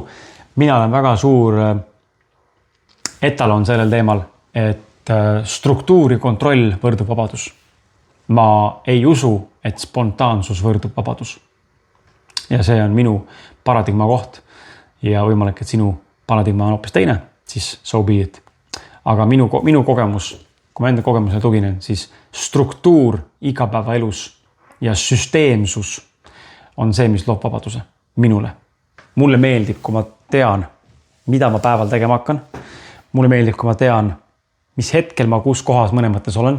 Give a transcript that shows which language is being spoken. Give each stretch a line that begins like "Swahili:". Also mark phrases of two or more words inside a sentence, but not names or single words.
Estonian: Mina olen väga suur etalon sellel teemal, et struktuur ja kontroll võrdub vabadus. Ma ei usu, et spontaansus võrdub vabadus. Ja see on minu paradigma koht ja võimalik, et sinu paradigma on hoopis teine, siis
English: so be it.
Estonian: Aga minu kogemus, kui ma enda kogemusele tuginen, siis struktuur igapäevaelus ja süsteemsus on see, mis loob vabaduse minule. Mulle meeldib, kui ma tean, mida ma päeval tegema hakkan. Mulle meeldib, kui ma tean, mis hetkel ma kus kohas mõne mõttes olen.